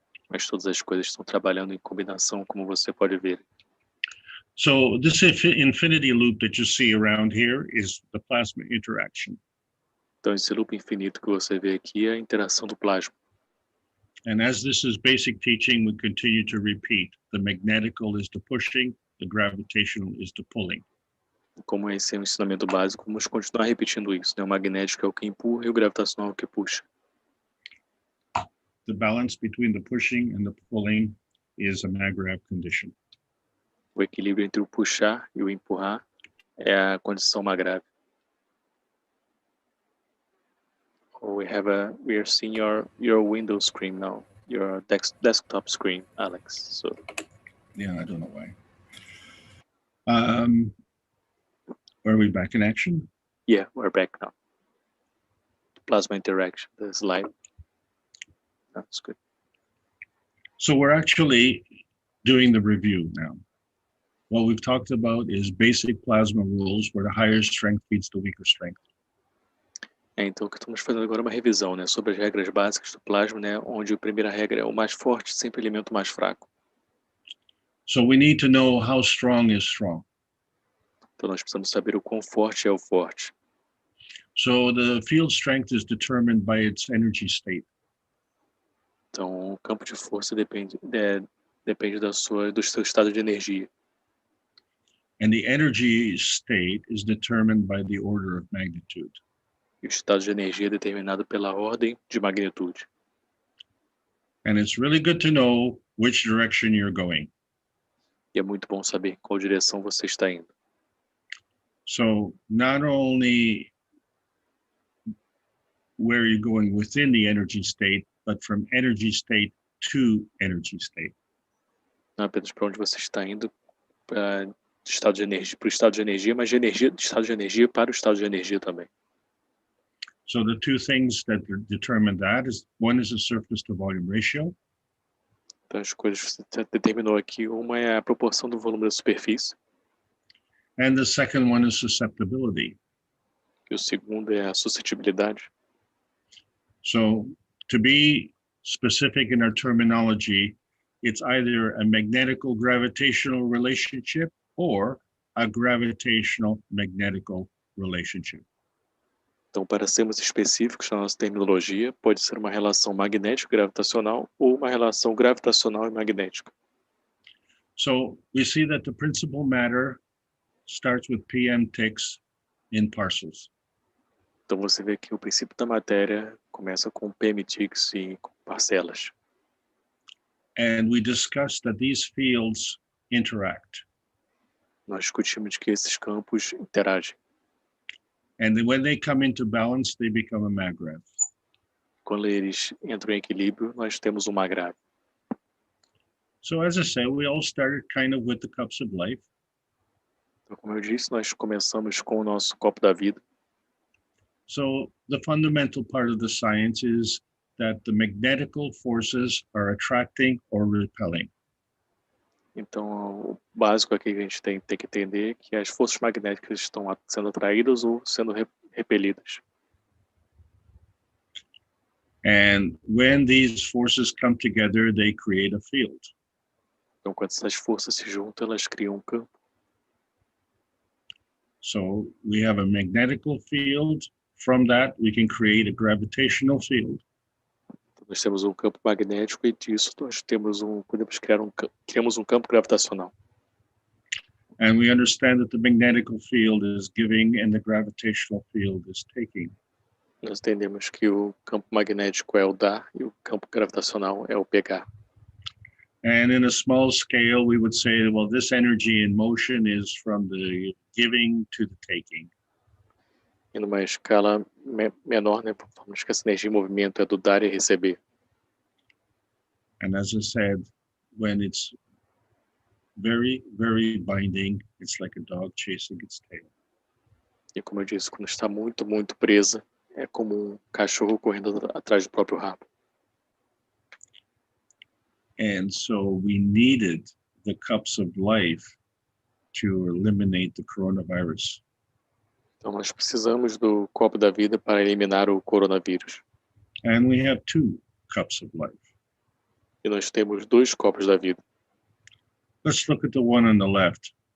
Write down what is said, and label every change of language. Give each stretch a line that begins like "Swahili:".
Portuguese: Mas todas as coisas estão trabalhando em combinação, como você pode ver.
English: So this infinity loop that you see around here is the plasma interaction.
Portuguese: Então, esse loop infinito que você vê aqui é a interação do plasma.
English: And as this is basic teaching, we continue to repeat. The magnetical is the pushing, the gravitational is the pulling.
Portuguese: Como esse é um ensinamento básico, vamos continuar repetindo isso, né? O magnético é o que empurra e o gravitacional é o que puxa.
English: The balance between the pushing and the pulling is a MAGRAP condition.
Portuguese: O equilíbrio entre o puxar e o empurrar é a condição mais grave.
English: We are seeing your Windows screen now, your desktop screen, Alex. So Yeah, I don't know why. Are we back in action? yeah, we're back now. Plasma interaction, the slide. That's good. So we're actually doing the review now. What we've talked about is basic plasma rules where the higher strength feeds the weaker strength.
Portuguese: Então, o que estamos fazendo agora é uma revisão, né, sobre as regras básicas do plasma, né, onde a primeira regra é o mais forte sempre alimenta o mais fraco.
English: So we need to know how strong is strong.
Portuguese: Então, nós precisamos saber o quão forte é o forte.
English: So the field strength is determined by its energy state.
Portuguese: Então, o campo de força depende do seu estado de energia.
English: And the energy state is determined by the order of magnitude.
Portuguese: E o estado de energia é determinado pela ordem de magnitude.
English: And it's really good to know which direction you're going.
Portuguese: E é muito bom saber em qual direção você está indo.
English: So not only where you're going within the energy state, but from energy state to energy state.
Portuguese: Não apenas para onde você está indo, para o estado de energia, mas de estado de energia para o estado de energia também.
English: So the two things that determine that is, one is the surface to volume ratio.
Portuguese: Então, as coisas que você determinou aqui, uma é a proporção do volume da superfície,
English: And the second one is susceptibility.
Portuguese: e o segundo é a suscetibilidade.
English: So to be specific in our terminology, it's either a magnetical gravitational relationship or a gravitational magnetical relationship.
Portuguese: Então, para sermos específicos na nossa terminologia, pode ser uma relação magnético-gravitacional ou uma relação gravitacional e magnética.
English: So we see that the principal matter starts with PM ticks in parcels.
Portuguese: Então você vê que o princípio da matéria começa com PMTix e com parcelas.
English: And we discussed that these fields interact.
Portuguese: Nós discutimos que esses campos interagem.
English: And then when they come into balance, they become a magravs.
Portuguese: Quando eles entram em equilíbrio, nós temos uma grave.
English: So as I said, we all started kind of with the cups of life.
Portuguese: Então, como eu disse, nós começamos com o nosso copo da vida.
English: So the fundamental part of the science is that the magnetical forces are attracting or repelling.
Portuguese: Então, o básico aqui que a gente tem que entender é que as forças magnéticas estão sendo atraídas ou sendo repelidas.
English: And when these forces come together, they create a field.
Portuguese: Então, quando essas forças se juntam, elas criam um campo.
English: So we have a magnetical field. From that, we can create a gravitational field.
Portuguese: Então, nós temos um campo magnético e disso nós podemos criamos um campo gravitacional.
English: And we understand that the magnetical field is giving and the gravitational field is taking.
Portuguese: Nós entendemos que o campo magnético é o dar e o campo gravitacional é o pegar.
English: And in a small scale, we would say, well, this energy in motion is from the giving to the taking.
Portuguese: E numa escala menor, né, falamos que essa energia em movimento é do dar e receber.
English: And as I said, when it's very, very binding, it's like a dog chasing its tail.
Portuguese: E como eu disse, quando está muito, muito presa, é como um cachorro correndo atrás do próprio rabo.
English: And so we needed the cups of life to eliminate the coronavirus.
Portuguese: Então nós precisamos do copo da vida para eliminar o coronavírus.
English: And we have two cups of life.
Portuguese: E nós temos dois copos da vida.
English: Let's look at the one on the left.